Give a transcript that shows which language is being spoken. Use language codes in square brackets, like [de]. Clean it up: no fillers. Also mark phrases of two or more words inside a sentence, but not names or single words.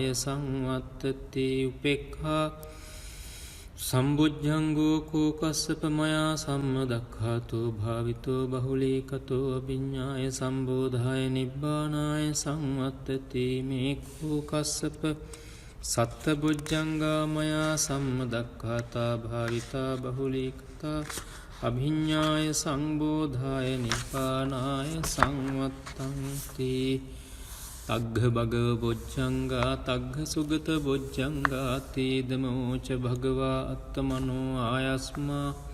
[pi] සංවත්තති උපේක්ඛා සම්බුද්ධංගෝ කෝකස්සප මයා සම්මදක්ඛාතෝ භාවිතෝ බහුලීකතෝ අභිඤ්ඤාය සම්බෝධාය නිබ්බානාය සංවත්තති මේ කෝකස්සප සත්තබුද්ධංගා මයා සම්මදක්ඛාතා භාවිතා බහුලීකතා අභිඤ්ඤාය සංබෝධාය නිබ්බානාය සංවත්තන්ති තග්ග භගව බොජ්ජංගා තග්ග සුගත බොජ්ජංගා තේදමෝච භගවා අත්තමනෝ ආයස්මා